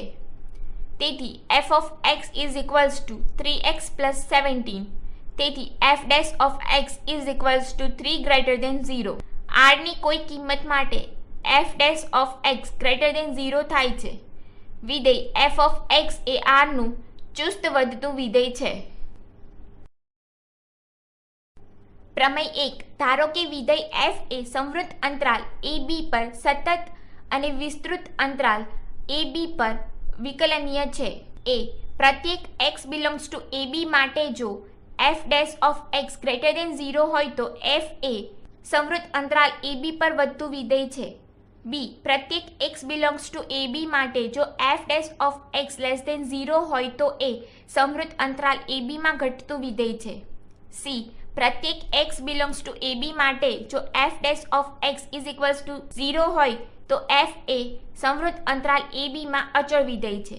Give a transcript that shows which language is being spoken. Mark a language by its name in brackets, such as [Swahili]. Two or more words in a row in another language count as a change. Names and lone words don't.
[English] તેથી f of x is equals to 3x plus 17. તેથી f dash of x is equals to 3 greater than 0. [Gujarati] r ની કોઈ કિંમત માટે [English] f dash of x greater than 0 [Gujarati] થાય છે. વિધેય [English] f of x [Gujarati] એ r નું ચુસ્ત વધતું વિધેય છે. પ્રમેય 1. ધારો કે વિધેય f એ સંવૃત અંતરાલ AB પર સતત અને વિસ્તૃત અંતરાલ AB પર વિકલનીય છે. a. પ્રત્યેક [English] x belongs to AB [Gujarati] માટે જો [English] f dash of x greater than 0 [Gujarati] હોય તો f એ સંવૃત્ત અંતરાલ AB પર વધતું વિધેય છે. બી પ્રત્યેક [English] x belongs to AB [Gujarati] માટે જો [English] f dash of x less than 0 [Gujarati] હોય તો એ સંવૃત્ત અંતરાલ AB માં ઘટતું વિધેય છે. સી પ્રત્યેક [English] x belongs to AB [Gujarati] માટે જો [English] f dash of x is equals to 0 [Gujarati] હોય તો f એ સંવૃત્ત અંતરાલ AB માં અચળ વિધેય છે.